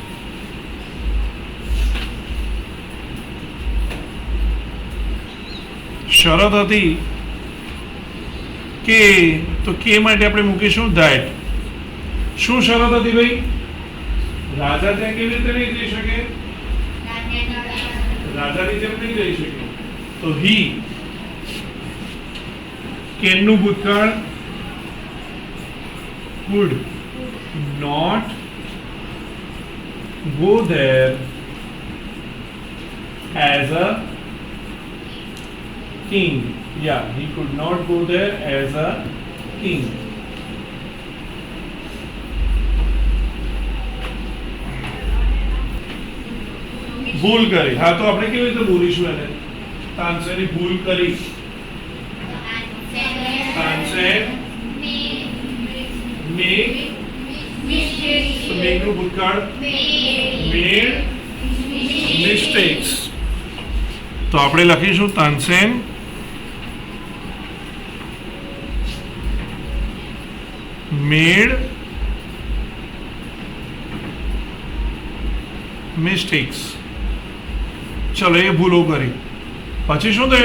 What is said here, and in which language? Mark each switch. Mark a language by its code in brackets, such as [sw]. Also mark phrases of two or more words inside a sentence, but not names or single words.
[gu] શરત હતી કે તો કે માટે આપણે મૂકીશું ધેટ શું શરત હતી ભાઈ રાજા ત્યાં કેવી રીતે નહીં જઈ શકે? રાજાની જેમ નહીં જઈ શકે. તો [en] he canનું [gu] ભૂતકાળ [en] would not go there as a king. Yeah, he could not go there as a king. [gu] ભૂલ કરી. હા, તો આપણે કેવી રીતે બોલીશું એને? તાનસેની ભૂલ કરી. તાનસેન make તો make નું ભૂતકાળ [en] made mistakes. [gu] તો આપણે લખીશું તાનસેન [en] made mistakes. [gu] ચલો, એ ભૂલો કરી. પછી શું થયું?